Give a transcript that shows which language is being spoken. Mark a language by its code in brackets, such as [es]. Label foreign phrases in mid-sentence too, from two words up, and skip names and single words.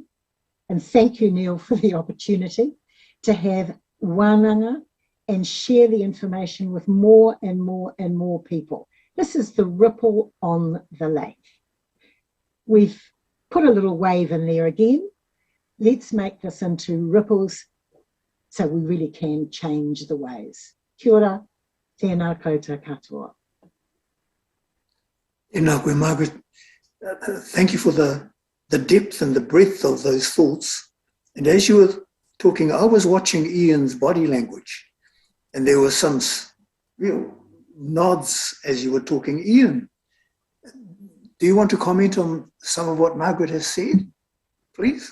[en] And thank you, Neil, for the opportunity to have wānanga and share the information with more and more and more people. This is the ripple on the lake. We've put a little wave in there again. Let's make this into ripples so we really can change the waves. [mi] Kia ora, tēnā koutou katoa. Tēnā koe, Margaret. [en] Thank you for the depth and the breadth of those thoughts. And as you were talking, I was watching Ian's body language, and there were some real nods as you were talking. Ian, do you want to comment on some of what Margaret has said, please?